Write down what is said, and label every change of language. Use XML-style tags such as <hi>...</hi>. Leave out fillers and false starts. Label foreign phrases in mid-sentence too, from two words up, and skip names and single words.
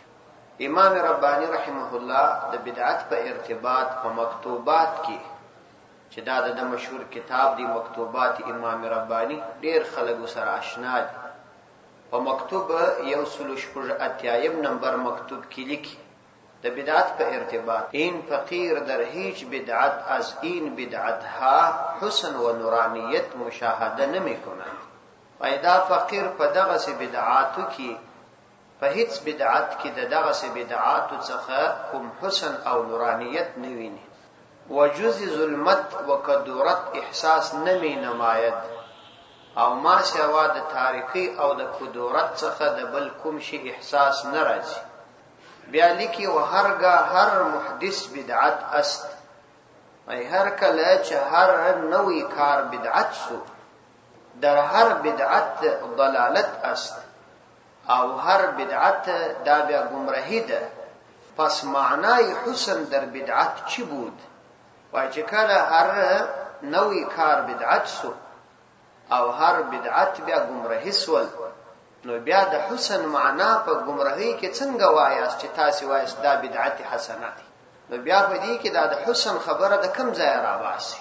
<ps>امام ربانی رحمه الله د بدعت په ارتباط په مکتوبات کې چې دا د مشهور کتاب دی مکتوبات امام ربانی، ډیر خلک سره آشنا دي. په مکتوب 188 نمبر مکتوب کې لیکي د بدعت په ارتباط:</ps> <fa>این فقیر در هیچ بدعت از این بدعتها حسن و نورانیت مشاهده نمی کند.</fa> <ps>پیدا فقیر په دغه سي بدعاتو کې په هیڅ بدعت کې د دغه سي بدعاتو څخه کوم حسن او نورانیت نه ویني.</ps> <fa>وجوز ظلمت و کدورت احساس نمی نماید</fa> <ps>او ما سوا د تاریخی او د کدورت څخه د بل کوم شي احساس ناراضي. بیا لیکي</ps> <fa>و هرگاه هر محدث بدعت است،</fa> <ps>ای هر کله چې هر نوې کار بدعت سو،</ps> <fa>در هر بدعت ضلالت است</fa> <ps>او هر بدعت دا بیا گمراهی ده.</ps> <fa>پس معنای حسن در بدعت چی بود؟</fa> <ps>وای چې کله هر نوې کار بدعت سو او هر بدعت بیا گمراهی سول، نو بیا د حسن معنا په گمراهی کې څنګه وایاست چې تاسو وایاست دا بدعت حسنه دي؟ نو بیا په دې کې دا د حسن خبره د کم ځای راواسي؟</ps>